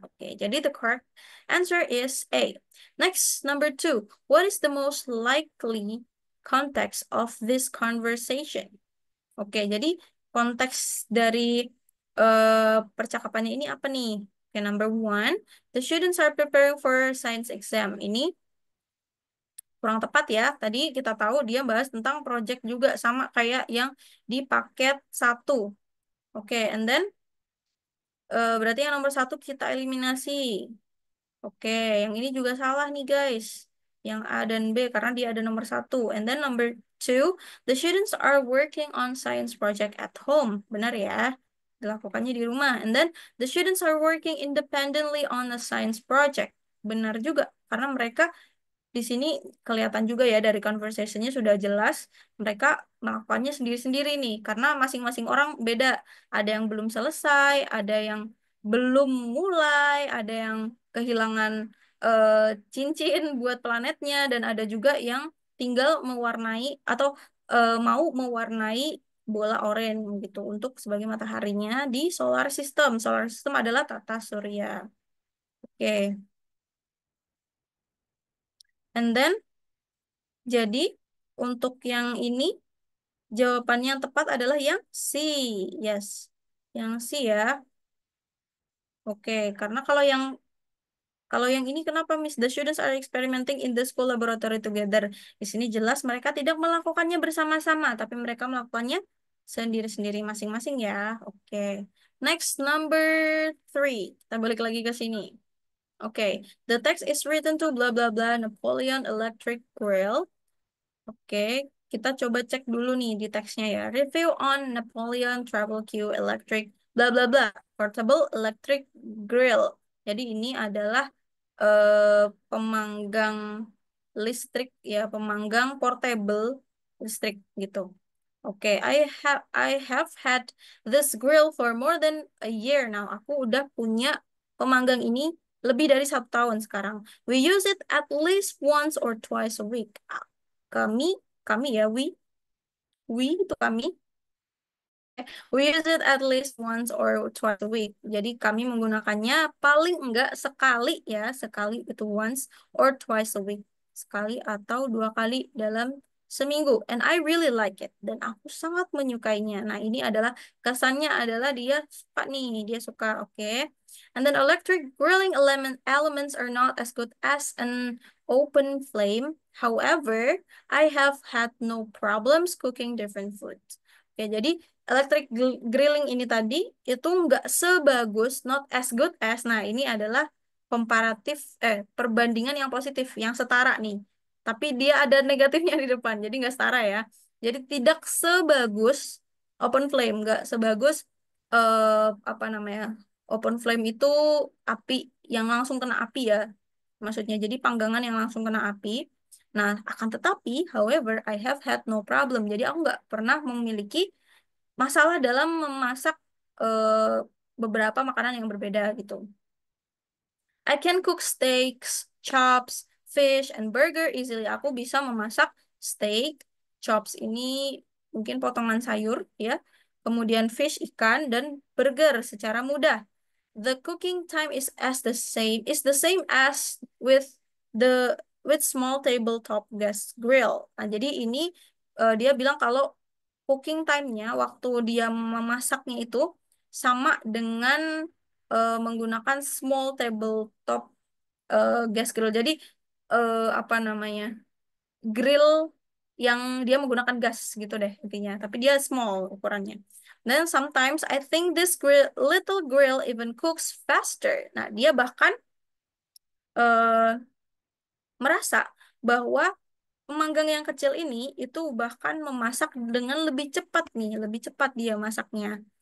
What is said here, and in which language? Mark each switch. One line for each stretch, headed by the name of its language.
English: Oke, jadi the correct answer is A. Next, number two. What is the most likely context of this conversation?
Indonesian: Oke, jadi konteks dari percakapannya ini apa nih?
English: Oke, number one. The students are preparing for science exam.
Indonesian: Ini kurang tepat ya. Tadi kita tahu dia bahas tentang project juga sama kayak yang di paket satu. Oke,
English: and then
Indonesian: berarti yang nomor satu kita eliminasi. Oke, yang ini juga salah nih guys. Yang A dan B karena dia ada nomor satu.
English: And then number two, the students are working on science project at home.
Indonesian: Benar ya? Dilakukannya di rumah.
English: And then the students are working independently on a science project.
Indonesian: Benar juga karena mereka di sini kelihatan juga ya dari conversation-nya sudah jelas mereka melakukannya sendiri-sendiri nih karena masing-masing orang beda. Ada yang belum selesai, ada yang belum mulai, ada yang kehilangan eh, cincin buat planetnya dan ada juga yang tinggal mewarnai atau mau mewarnai bola oranye gitu untuk sebagai mataharinya di solar system. Solar system adalah tata surya. Oke.
English: And then
Indonesian: jadi untuk yang ini Jawabannya yang tepat adalah yang C. Yes. Yang C ya. Oke, karena kalau yang ini kenapa Miss?
English: The students are experimenting in the school laboratory together.
Indonesian: Di sini jelas mereka tidak melakukannya bersama-sama, tapi mereka melakukannya sendiri-sendiri masing-masing ya. Oke.
English: Next, number 3.
Indonesian: Kita balik lagi ke sini. Oke.
English: The text is written to blah blah blah Napoleon Electric Grill.
Indonesian: Oke, kita coba cek dulu nih di teksnya ya.
English: Review on Napoleon Travel Q Electric bla bla bla Portable Electric Grill.
Indonesian: Jadi ini adalah pemanggang listrik ya, pemanggang portable listrik gitu.
English: Oke, I have had this grill for more than a year now.
Indonesian: Aku udah punya pemanggang ini lebih dari 1 tahun sekarang.
English: We use it at least once or twice a week.
Indonesian: Kami, kami ya, we itu kami.
English: We use it at least once or twice a week.
Indonesian: Jadi kami menggunakannya paling enggak sekali ya, sekali itu
English: once or twice a week.
Indonesian: Sekali atau 2 kali dalam seminggu.
English: And I really like it.
Indonesian: Dan aku sangat menyukainya. Nah, ini adalah kesannya adalah dia suka nih, dia suka, oke.
English: And then electric grilling elements are not as good as an open flame. However, I have had no problems cooking different foods.
Indonesian: Oke, jadi electric grilling ini tadi itu nggak sebagus,
English: not as good as.
Indonesian: Nah, ini adalah komparatif, perbandingan yang positif, yang setara nih. Tapi dia ada negatifnya di depan, jadi nggak setara ya. Jadi tidak sebagus open flame, nggak sebagus apa namanya? Open flame itu api yang langsung kena api ya. Maksudnya jadi panggangan yang langsung kena api. Nah, akan tetapi,
English: however, I have had no problem.
Indonesian: Jadi aku nggak pernah memiliki masalah dalam memasak beberapa makanan yang berbeda gitu.
English: I can cook steaks, chops, fish, and burger easily.
Indonesian: Aku bisa memasak steak, chops ini mungkin potongan sayur ya. Kemudian fish ikan dan burger secara mudah.
English: The cooking time is the same as with small tabletop gas grill.
Indonesian: Nah, jadi ini dia bilang kalau cooking time-nya waktu dia memasaknya itu sama dengan menggunakan
English: small tabletop gas grill.
Indonesian: Jadi apa namanya? Grill yang dia menggunakan gas gitu deh intinya. Tapi dia small ukurannya.
English: Then sometimes I think this little grill even cooks faster.
Indonesian: Nah, dia bahkan eh, merasa bahwa pemanggang yang kecil ini itu bahkan memasak dengan lebih cepat nih, lebih cepat dia masaknya.